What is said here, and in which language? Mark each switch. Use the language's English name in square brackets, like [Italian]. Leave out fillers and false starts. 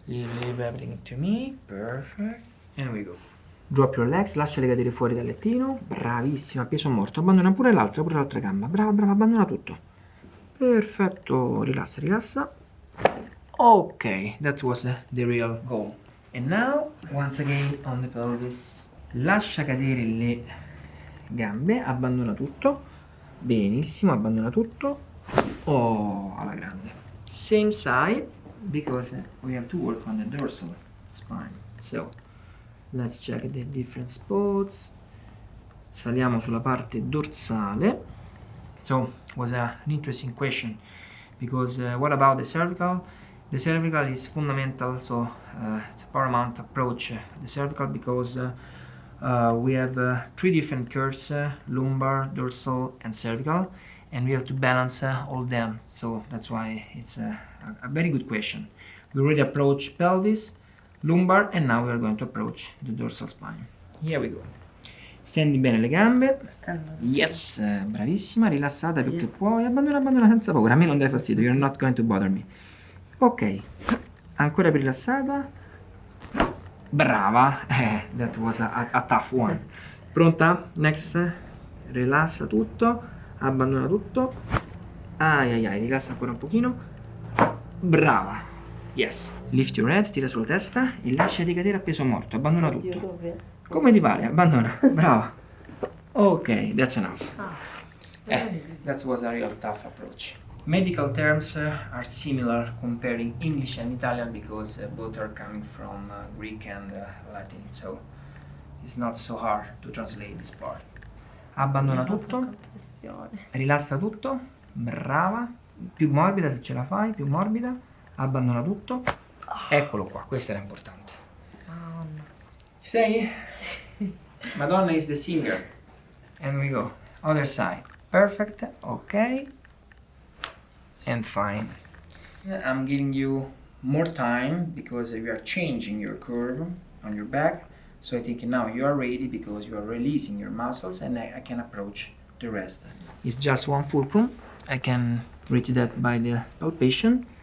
[English] Leave everything to me. Perfect. And we go. Drop your legs, [Italian] lasciali cadere fuori dal lettino. Bravissima, peso morto. Abbandona pure l'altra gamba. Brava, brava, abbandona tutto. Perfetto. Rilassa, rilassa. [English] Ok, that was the real goal. And now, once again on the pelvis. [Italian] Lascia cadere le gambe, abbandona tutto, benissimo, abbandona tutto, oh, alla grande. [English] Same side, because we have to work on the dorsal spine. So, let's check the different spots. [Italian] Saliamo sulla parte dorsale. [English] So, was an interesting question, because what about the cervical? The cervical is fundamental, so it's a paramount approach, the cervical, because we have 3 different curves, lumbar, dorsal and cervical, and we have to balance all them, so that's why it's a very good question. We already approached pelvis, lumbar, and now we are going to approach the dorsal spine. Here we go. [Italian] Stendi bene le gambe. Stendo. Yes, bravissima, rilassata più che puoi, abbandona senza paura, a me non dai fastidio, [English] you're not going to bother me. [Italian] Ok, ancora più rilassata. Brava, [English] that was a tough one. [Italian] Pronta? Next, rilassa tutto, abbandona tutto. Ai, rilassa ancora un pochino. Brava. Yes. [English] Lift your head, [Italian] tira sulla testa e lasciati cadere a peso morto, abbandona tutto. Dove? Come ti pare, abbandona. Brava. [English] Ok, that's enough. That was a real tough approach. Medical terms are similar comparing English and Italian because both are coming from Greek and Latin, so it's not so hard to translate this part. [Italian] Abbandona tutto, rilassa tutto, brava, più morbida se ce la fai, più morbida, abbandona tutto, eccolo qua, questo era importante. Madonna. Ci sei? Sì. [English] Madonna is the singer, and we go, other side, perfect, ok. And fine. I'm giving you more time because we are changing your curve on your back. So I think now you are ready because you are releasing your muscles and I can approach the rest. It's just one fulcrum. I can reach that by the palpation.